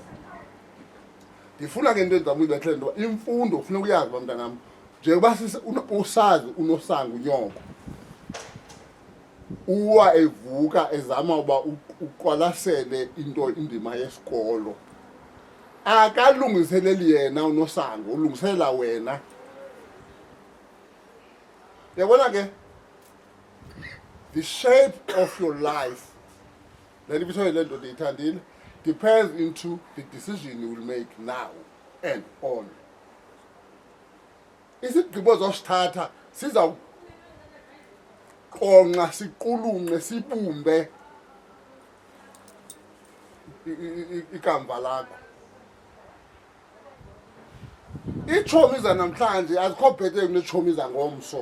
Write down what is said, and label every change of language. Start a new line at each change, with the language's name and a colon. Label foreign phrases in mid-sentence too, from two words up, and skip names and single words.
Xhosa: Ndifuna ke into endizama uyibethele into yoba imfundo ufuna ukuyazi uba mntanam, njengoba usazi uNosango unyoko uwa evuka ezama uba uqwalasele indima yesikolo, akalungiseleli yena uNosango, ulungiselela wena. Yabona ke,
English: the shape of your life,
Xhosa: le nto le ndoda iyithandile,
English: depends into the decision you will make now and on.
Xhosa: Isigqibo zosithatha sizawuqonqa siqulunqe sibumbe ikamva lakho. Iitshomi zanamhlanje azikho bhetele kuneetshomi zangomso.